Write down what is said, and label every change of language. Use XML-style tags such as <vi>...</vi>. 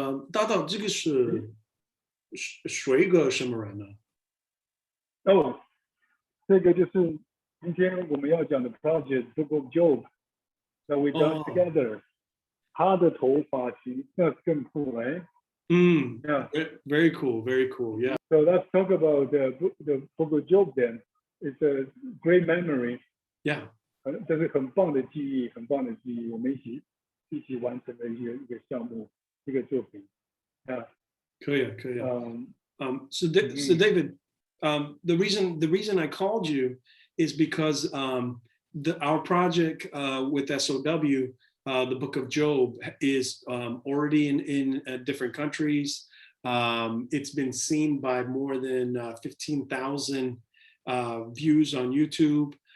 <zh>导导，这个是一个什么人呢？这个就是今天我们要讲的</zh> <en>project Book of Job that we done together。</en> <zh>他的头发型那更酷哎。</zh> <en>Very cool, very cool. Yeah. So let's talk about the Book of Job then. It's a great memory. Yeah.</en> <zh>这是很棒的记忆，很棒的记忆。我们一起完成的一个项目，一个作品。可以。</zh> <en>So David, the reason I called you is because our project with SOW, the Book of Job, is already in different countries. It's been seen by more than 15,000 views on YouTube.</en>